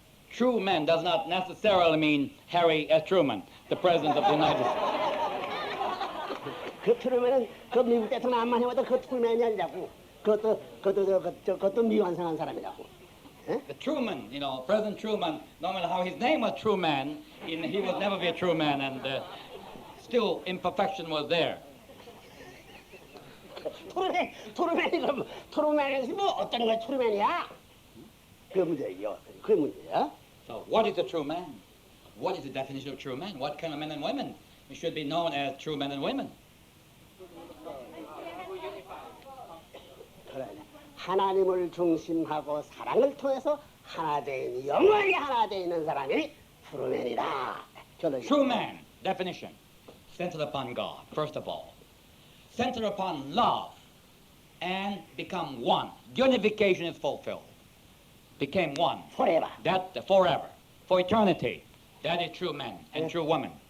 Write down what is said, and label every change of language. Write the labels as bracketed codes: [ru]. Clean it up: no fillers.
[en] True men does not necessarily mean Harry S. Truman, the president of the United States. [ko] 그 트루맨은 그 미국 대통령 안만 해봐도 그 트루맨이 아니라고. 그것도 미완성한 사람이라고. [en] The Truman, you know, President Truman, no matter how his name was Truman, he would never be a true man, and still imperfection was there. [ko] 트루맨이 뭐 어떤 거 트루맨이야? 그 문제예요. 그 문제야. [en] So what is a true man? What is the definition of true man? What kind of men and women should be known as true men and women? [ko] 그래. 하나님을 중심하고 사랑을 통해서 하나 되는 영원히 하나 되 있는 사람이 트루맨이다. [en] True man, definition, centered upon God, first of all. Centered upon love and become one. Unification is fulfilled. Became one. Forever. That forever. For eternity. That is true man and true woman.